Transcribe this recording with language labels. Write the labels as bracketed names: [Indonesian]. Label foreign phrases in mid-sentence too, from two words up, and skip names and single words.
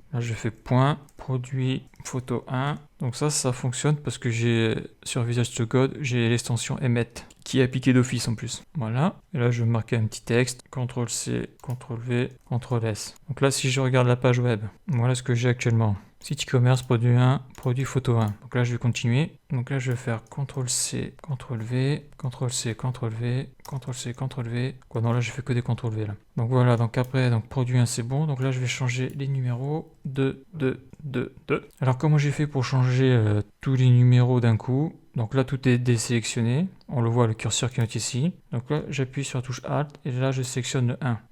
[French] Là je fais point produit photo 1. Donc ça fonctionne parce que j'ai sur Visual Studio Code, j'ai l'extension emmet qui est appliquée d'office en plus. Voilà, et là je vais marquer un petit texte, CTRL-C, CTRL-V, CTRL-S. Donc là si je regarde la page web, voilà ce que j'ai actuellement. Site e-commerce, produit 1, produit photo 1. Donc là, je vais continuer. Donc là, je vais faire CTRL-C, CTRL-V, CTRL-C, CTRL-V, CTRL-C, CTRL-V. Quoi, non, là, je fais que des CTRL-V, là. Donc voilà, donc après, donc produit 1, c'est bon. Donc là, je vais changer les numéros. 2, 2, 2, 2. Alors, comment j'ai fait pour changer tous les numéros d'un coup? Donc là, tout est désélectionné. On le voit, le curseur qui est ici. Donc là, j'appuie sur la touche Alt et là, je sélectionne le 1.